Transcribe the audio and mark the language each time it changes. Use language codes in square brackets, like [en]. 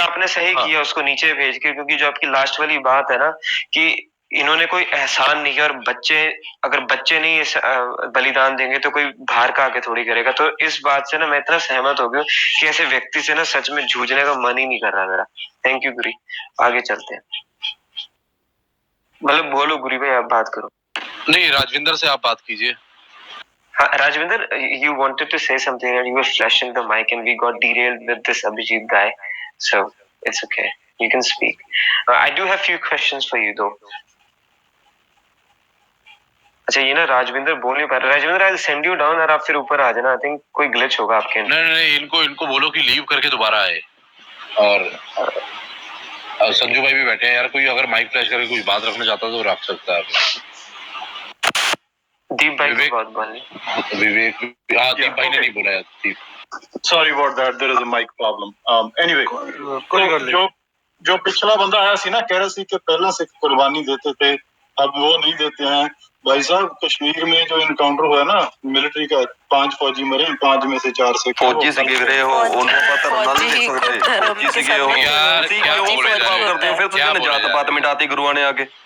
[hi] आपने सही किया उसको नीचे भेज के, क्योंकि जो आपकी लास्ट वाली बात है ना कि इन्होंने कोई एहसान नहीं किया, और अगर बच्चे नहीं बलिदान देंगे तो कोई बाहर का आके थोड़ी करेगा। तो इस बात से ना मैं इतना सहमत हो गया कि ऐसे व्यक्ति से ना सच में जूझने का मन ही नहीं कर रहा मेरा। थैंक यू गुरी, आगे चलते हैं। मतलब बोलो गुरी भाई, आप बात करो। नहीं, राजविंदर से आप बात कीजिए। [en] Rajvinder, you wanted to say something and you were flashing the mic and we got derailed with this Abhijit guy. So it's okay. You can speak. I do have few questions for you though. [hi] अच्छा, ये ना राजविंदर बोल नहीं पा रहा। Rajvinder, [en] I'll send you down [hi] और आप फिर ऊपर आ जाना। [en] I think [hi] कोई ग्लिच होगा आपके। नहीं, इनको बोलो कि लीव करके दोबारा आए। और संजू भाई भी बैठे हैं यार, कोई अगर माइक फ्लैश करके कुछ बात रखना चाहता तो रख सकता है। दीप भाई को बात बोलनी। विवेक, दीप भाई ने नहीं बोला यार। [en] Sorry about that, there is a mic problem. [hi] Anyway, जो पिछला बंदा आया सी ना, कह रहा सी कि पहले से कुर्बानी देते थे, अब वो नहीं देते हैं। भाई साहब, कश्मीर में जो इनकाउंटर हुआ ना मिलिट्री का, 5 फौजी मरे, 5 में से 4 से फौजी से गिर रहे हो, उनको पता नहीं देख सकते। फौजी से गिरे हो यार, क्या बोले जा रहे हैं? फिर तुझे निजात बात मिटाती गुरुओं ने आके।